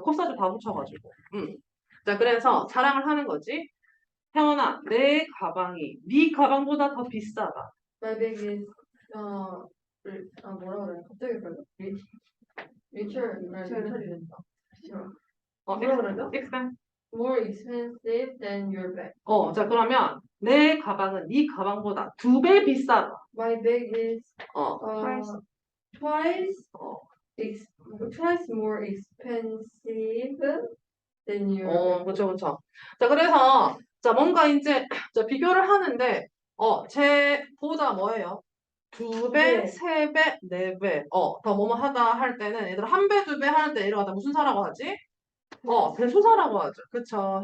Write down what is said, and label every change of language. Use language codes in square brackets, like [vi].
[ko] 코사지 다 붙여가지고. 자, 그래서 자랑을 하는 거지. 혜원아, 내 가방이 네 가방보다 더 비싸다. [en] My bag is [ko] 뭐라 그래? 갑자기 걸려? 리처리 된다. 뭐라 그러죠? [en] More expensive than your bag. [ko] 자, 그러면 내 가방은 네 가방보다 2배 비싸다. [en] My bag is twice twice more expensive than your bag. [ko] 그쵸. 자, 그래서, 자, 뭔가 이제, 자, 비교를 하는데, 쟤보다 뭐예요? 2배, 네. 3배, 4배, 더 뭐뭐 하다 할 때는, 얘들아, 1배, 2배 할 때 이러다 무슨 사라고 하지? 배수사라고 하죠. 그쵸.